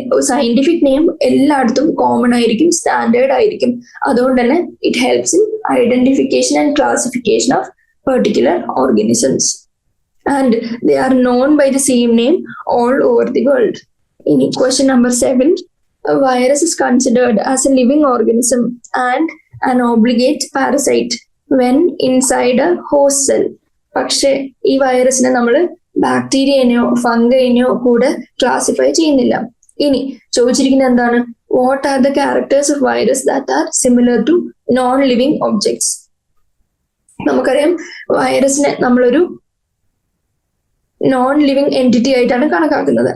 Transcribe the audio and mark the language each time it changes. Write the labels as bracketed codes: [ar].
[ml] Scientific name എല്ലായിടത്തും common ആയിരിക്കും, standard ആയിരിക്കും. അതുകൊണ്ട് തന്നെ [en] It helps in identification and classification of particular organisms and they are known by the same name all over the world. [ml] ഇനി question number 7. [en] A virus is considered as a living organism and an obligate parasite when inside a host cell. [ml] പക്ഷെ ഈ വൈറസിനെ നമ്മൾ ബാക്ടീരിയനെയോ ഫംഗൈനെയോ കൂടെ classify ചെയ്യുന്നില്ല. ഇനി ചോദിച്ചിരിക്കുന്നത് എന്താണ്? [en] What are the characters of virus that are similar to non living objects? [ml] നമുക്കറിയാം വൈറസിനെ നമ്മളൊരു നോൺ ലിവിങ് എൻറ്റിറ്റി ആയിട്ടാണ് കണക്കാക്കുന്നത്.